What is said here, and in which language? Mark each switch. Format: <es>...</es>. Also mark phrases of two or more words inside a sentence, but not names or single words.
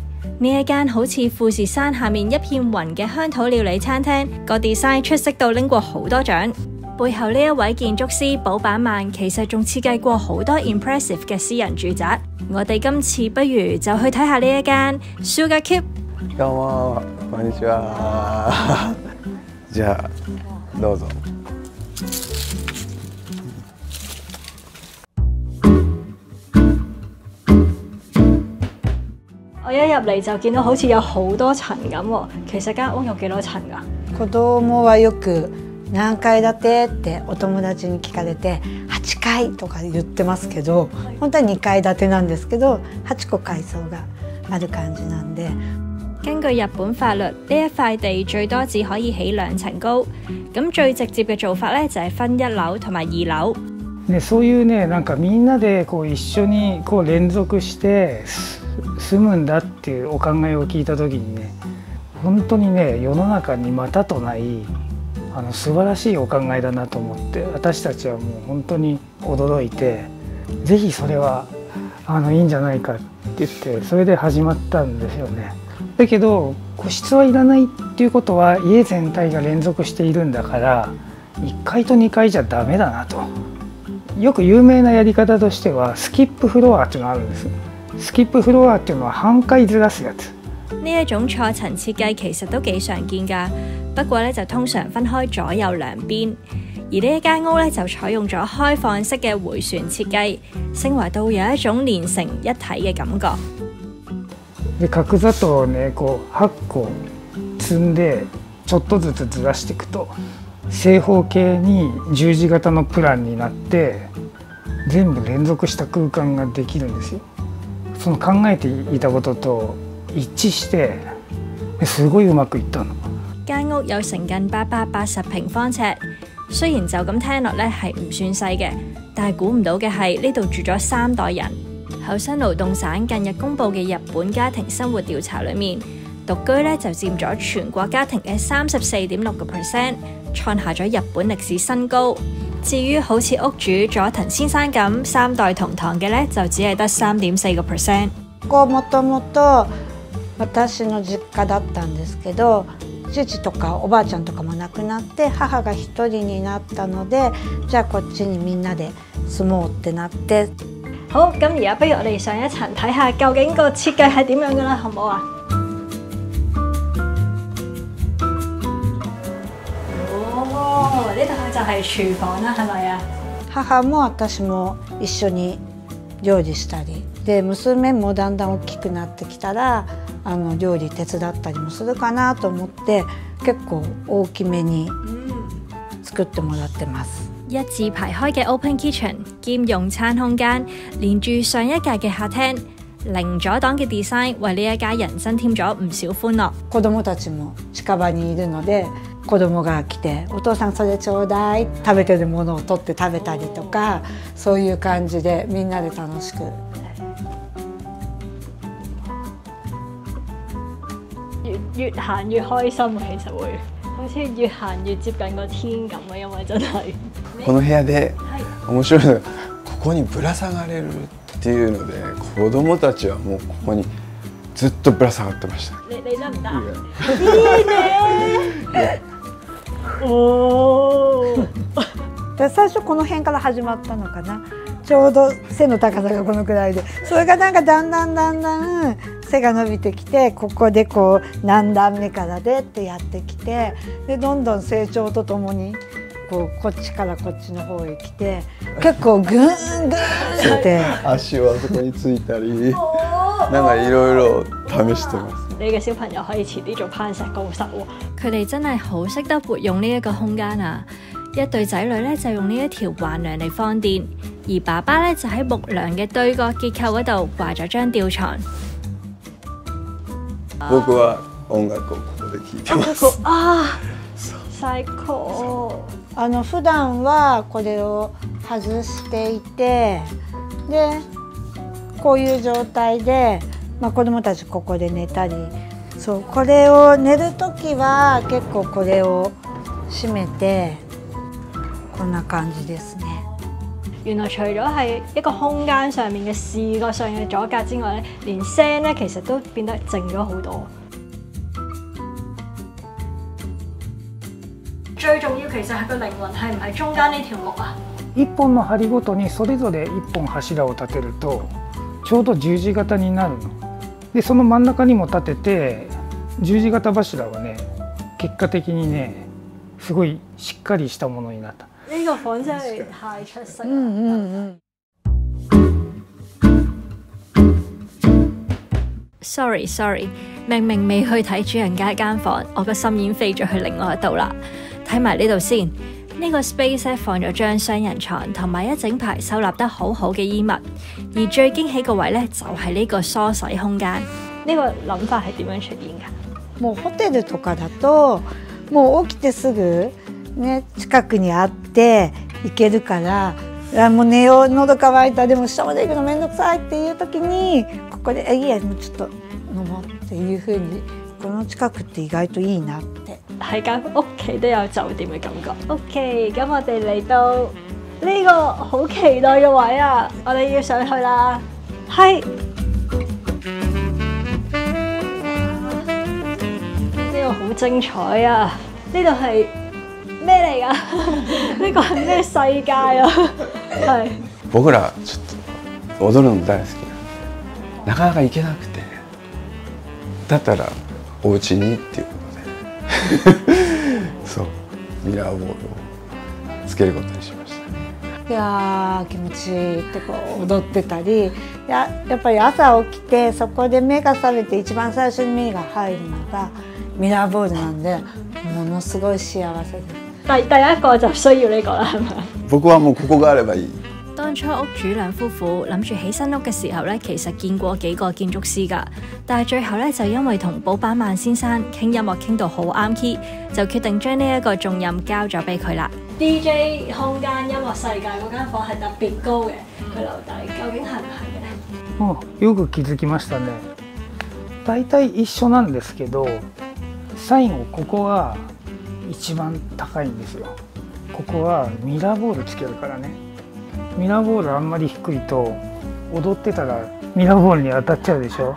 <yue>呢一間好似富士山下面一片雲嘅鄉土料理餐廳，個 design 出色到拎過好多獎。背後呢一位建築師保坂萬其實仲設計過好多 impressive 嘅私人住宅。我哋今次不如就去睇下呢一間 Sugar Keep。</yue> <ja>どうも、こんにちは。じゃあどうぞ。</ja> <yue>我一入嚟就見到好似有好多層咁喎，其實間屋有幾多層㗎？</yue> <ja>子供はよく何階建てってお友達に聞かれて8階とか言ってますけど、本当は2階建てなんですけど8個階層がある感じなんで。</ja> <yue>根據日本法律，呢一塊地最多只可以起2層高，咁最直接嘅做法咧就係分1樓同埋2樓。</yue> <ja>ね、そういうね、なんかみんなでこう一緒にこう連続して住むんだっていうお考えを聞いた時にね、本当にね、世の中にまたとない素晴らしいお考えだなと思って、私たちはもう本当に驚いて、ぜひそれはいいんじゃないかって言って、それで始まったんですよね。だけど個室はいらないっていうことは家全体が連続しているんだから1階と2階じゃダメだなと。よく有名なやり方としてはスキップフロアっていうのがあるんです。スキップフロアっていうのは半階ずらすやつ。</ja> <yue>呢一種錯層設計其實都幾常見㗎，不過咧就通常分開左右兩邊。而呢一間屋咧就採用咗開放式嘅迴旋設計，升華到有一種連成一體嘅感覺。</yue> <ja>で角砂糖をねこう8個積んでちょっとずつずらしていくと正方形に十字型のプランになって全部連続した空間ができるんですよ。その考えていたことと一致してすごいうまくいったの。</ja> <yue>間屋有成近880平方尺，雖然就咁聽落咧係唔算細嘅，但係估唔到嘅係呢度住咗3代人。厚生勞動省近日公布嘅日本家庭生活調查裏面，獨居咧就佔咗全國家庭嘅34.6%，創下咗日本歷史新高。至於好似屋主佐藤先生咁3代同堂嘅咧，就只係得3.4%。</yue> <ja>ここもともと私の実家だったんですけど、父とかおばあちゃんとかも亡くなって母が1人になったので、じゃあこっちにみんなで住もうってなって。</ja> <yue>好，咁而家不如我哋上一層睇下究竟個設計係點樣㗎啦，好唔好啊？哦，呢度就係廚房啦，係咪啊？</yue> <ja>母も私も一緒に料理したりで、娘もだんだん大きくなってきたら料理手伝ったりもするかなと思って結構大きめに作ってもらってます。</ja> <yue>一字排開嘅</yue> <en>open kitchen</en> <yue>兼用餐空間，連住上一格嘅客廳，零阻擋嘅 design 為呢一家人增添咗唔少歡樂。</yue> <ja>子供たちも近場にいるので、子供が来て「お父さんそれちょうだい」食べてるものを取って食べたりとか、そういう感じでみんなで楽しく。</ja> <yue>越行越開心啊！其實會好似越行越接近個天咁啊，因為真係。</yue> <ja>この部屋で面白いのがここにぶら下がれるっていうので、子供たちはもうここにずっとぶら下がってました。</ja> <yue>你得唔得啊？</yue> <ja>いいね。おー。で最初この辺から始まったのかな。ちょうど背の高さがこのくらいで、それがなんかだんだん背が伸びてきて、ここでこう何段目からでってやってきて、でどんどん成長とともにこっちからこっちの方へ来て、結構グーングーンって足をあそこについたりなんかいろいろ試してます。</ja> <yue>你嘅小朋友可以遲啲做攀石高手喎。佢哋真係好識得活用呢一個空間啊！一對仔女咧就用呢一條橫梁嚟放電，而爸爸咧就喺木梁嘅對角結構嗰度掛咗張吊床。</yue> <ja>僕は音楽をここで聴いてます。あー、最高。普段はこれを外していて、でこういう状態で、子どもたちここで寝たり、そうこれを寝る時は結構これを閉めてこんな感じですね。</ja> <yue>原來除咗係一個空間上面嘅視覺上嘅阻隔之外咧，連聲咧其實都變得靜咗好多。最重要其實係個靈魂係唔係中間呢條木啊？</yue> <ja>一本の梁ごとにそれぞれ一本柱を立てるとちょうど十字型になるの。でその真ん中にも立てて、十字型柱はね結果的にねすごいしっかりしたものになった。</ja> <yue>呢個房真係太出色啦！Sorry， 明明未去睇主人家間房，我個心已經飛咗去另外一度啦。睇埋呢度先，呢個 space 放咗張雙人床同埋一整排收納得好好嘅衣物，而最驚喜個位咧就係呢個梳洗空間。呢個諗法係點樣出現㗎？</yue> <ja>もうホテルとかだともう起きてすぐね近くにあって行けるから、もう寝よう喉乾いたでも下まで行くのめんどくさいっていう時にここでいいやもうちょっと飲もうっていう風に、この近くって意外といいなって。</ja> <yue>喺間屋企都有酒店嘅感覺。OK， 咁我哋嚟到呢個好期待嘅位啊！我哋要上去啦，係呢個好精彩啊！呢度係咩嚟㗎？呢個係咩世界啊？係</yue> <ja>僕らちょっと踊るの大好きな、なかなか行けなくて、だったらお家にっていうことでそうミラーボールをつけることにしました。いやー気持ちいいってこう踊ってたり、やっぱり朝起きてそこで目が覚めて一番最初に目が入るのがミラーボールなんで、ものすごい幸せです。</ja> <yue>第一個就需要呢個啦，係咪？</yue> <ja>僕はもうここがあればいい。</ja> <yue>當初屋主兩夫婦諗住起新屋嘅時候咧，其實見過幾個建築師㗎，但係最後咧就因為同寶板萬先生傾音樂傾到好啱 key， 就決定將呢一個重任交咗俾佢啦。DJ 空間音樂世界嗰間房係特別高嘅，佢樓底究竟係唔係嘅咧？</yue> <ja>よく気づきましたね。大体一緒なんですけど、最後ここが一番高いんですよ。ここはミラーボールつけるからね。ミラーボールあんまり低いと踊ってたらミラーボールに當たっちゃうでしょ。</ja>